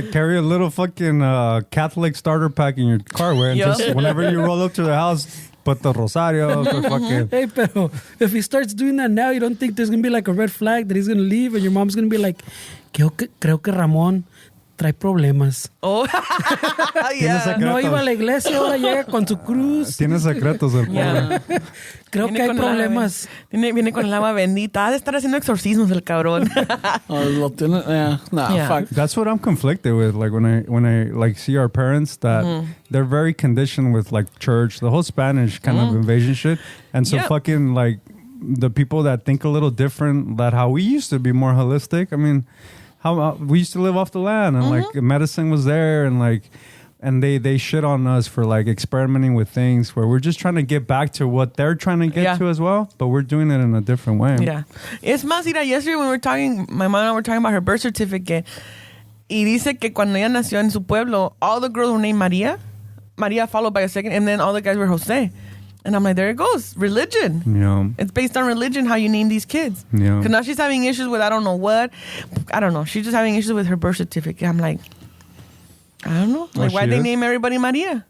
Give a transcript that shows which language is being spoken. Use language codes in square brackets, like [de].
[en] Carry a little fucking Catholic starter pack in your car, güey. And Yup. just whenever you roll up to the house, put the rosario, the fucking... Hey, [es] pero [en] if he starts doing that now, you don't think there's going to be like a red flag that he's going to leave and your mom's going to be like, [es] creo que Ramón trae problemas. [en] Oh, yeah. [es] No iba a la iglesia, ahora llega con su cruz. Tiene secretos el pobre. [en] Yeah. [es] Creo que hay con el problemas. viene con el agua bendita. Ha de estar haciendo exorcismos el cabrón. Oh, lo tiene, [en] nah, Yeah. fuck. That's what I'm conflicted with. Like when I like see our parents that they're very conditioned with like church, the whole Spanish kind of invasion shit, and so Yep. fucking like the people that think a little different, that how we used to be more holistic. I mean, how we used to live off the land and like medicine was there and like. And they shit on us for like experimenting with things where we're just trying to get back to what they're trying to get Yeah. to as well, but we're doing it in a different way. Yeah. [es] Es más, mira, [en] yesterday when we were talking, my mom and I were talking about her birth certificate. [es] Y dice que cuando ella nació en su pueblo, [en] all the girls were named Maria. Maria followed by a second, and then all the guys were Jose. And I'm like, there it goes. Religion. Yeah. It's based on religion, how you name these kids. Yeah. Because now she's having issues with I don't know what. I don't know. She's just having issues with her birth certificate. I'm like, I don't know. Like, Oh, why she they is? name everybody Maria?